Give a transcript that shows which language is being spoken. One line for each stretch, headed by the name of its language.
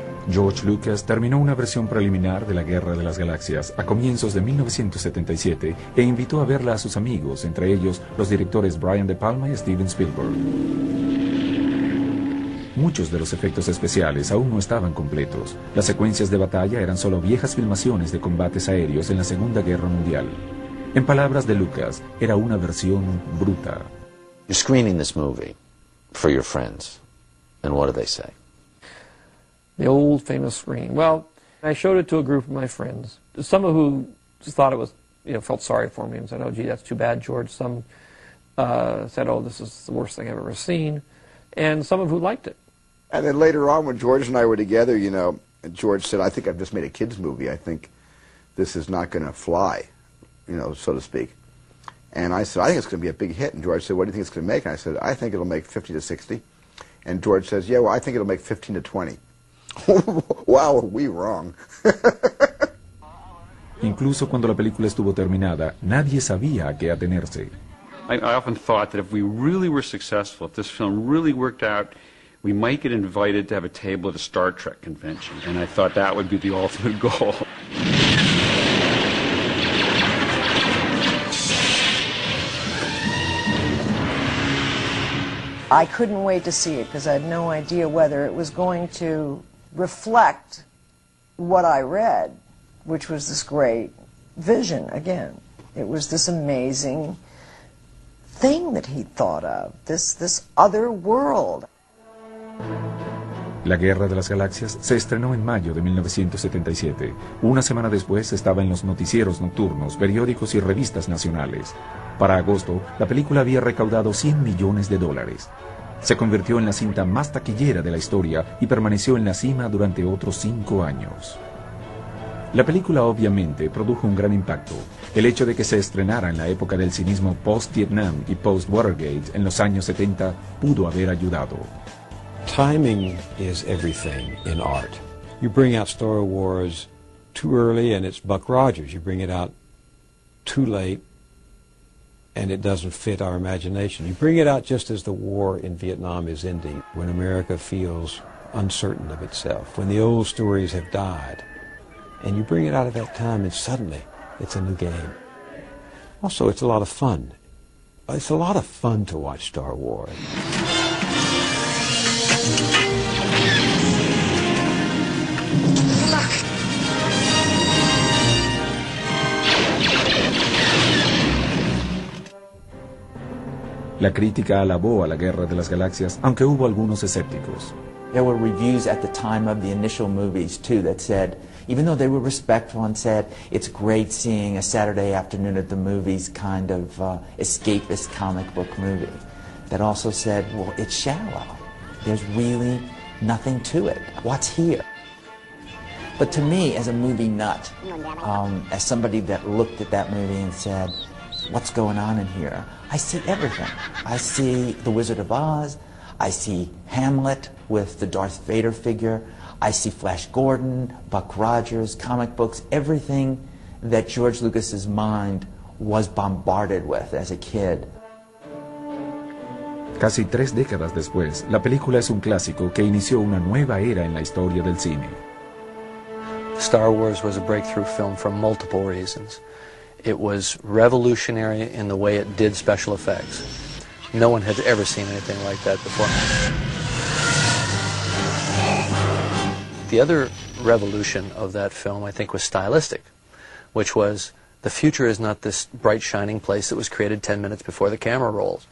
Spanish: George Lucas terminó una versión preliminar de La Guerra de las Galaxias a comienzos de 1977 e invitó a verla a sus amigos, entre ellos los directores Brian De Palma y Steven Spielberg. Muchos de los efectos especiales aún no estaban completos. Las secuencias de batalla eran solo viejas filmaciones de combates aéreos en la Segunda Guerra Mundial. En palabras de Lucas, era una versión bruta.
English: You're screening this movie for your friends, and what do they say? The old famous screen. Well, I showed it to a group of my friends. Some of who thought it was, you know, felt sorry for me and said, "Oh, gee, that's too bad, George." Some said, "Oh, this is the worst thing I've ever seen." And some of who liked it. And then later on, when George and I were together, you know, George said, "I think I've just made a kid's movie. I think this is not going to fly, you know, so to speak." And I said, "I think it's going to be a big hit." And George said, "What do you think it's going to make?" And I said, "I think it'll make 50 to 60. And George says, "Yeah, well, I think it'll make 15 to 20. Wow, are we wrong.
Spanish: Incluso cuando la película estuvo terminada, nadie sabía a qué atenerse.
English: I often thought that if we really were successful, if this film really worked out, we might get invited to have a table at a Star Trek convention. And I thought that would be the ultimate goal. I couldn't wait to see it because I had no idea whether it was going to reflect what I read, which was this great vision again. It was this amazing thing that he thought of, this other world.
Spanish: La Guerra de las Galaxias se estrenó en mayo de 1977. Una semana después estaba en los noticieros nocturnos, periódicos y revistas nacionales. Para agosto, la película había recaudado 100 millones de dólares. Se convirtió en la cinta más taquillera de la historia y permaneció en la cima durante otros 5 años. La película obviamente produjo un gran impacto. El hecho de que se estrenara en la época del cinismo post-Vietnam y post-Watergate en los años 70 pudo haber ayudado.
English: Timing is everything in art. You bring out Star Wars too early and it's Buck Rogers. You bring it out too late and it doesn't fit our imagination. You bring it out just as the war in Vietnam is ending, when America feels uncertain of itself, when the old stories have died. And you bring it out of that time and suddenly it's a new game. Also, it's a lot of fun. It's a lot of fun to watch Star Wars.
Spanish: La crítica alabó a La Guerra de las Galaxias, aunque hubo algunos escépticos.
English: There were reviews at the time of the initial movies too that said, even though they were respectful and said, it's great seeing a Saturday afternoon at the movies kind of escapist comic book movie, that also said, well, it's shallow. There's really nothing to it. What's here? But to me, as a movie nut, as somebody that looked at that movie and said, what's going on in here? I see everything. I see The Wizard of Oz. I see Hamlet with the Darth Vader figure. I see Flash Gordon, Buck Rogers, comic books, everything that George Lucas's mind was bombarded with as a kid.
Spanish: Casi 3 décadas después, la película es un clásico que inició una nueva era en la historia del cine.
English: Star Wars was a breakthrough film for multiple reasons. It was revolutionary in the way it did special effects. No one had ever seen anything like that before. The other revolution of that film, I think, was stylistic, which was the future is not this bright, shining place that was created 10 minutes before the camera rolls.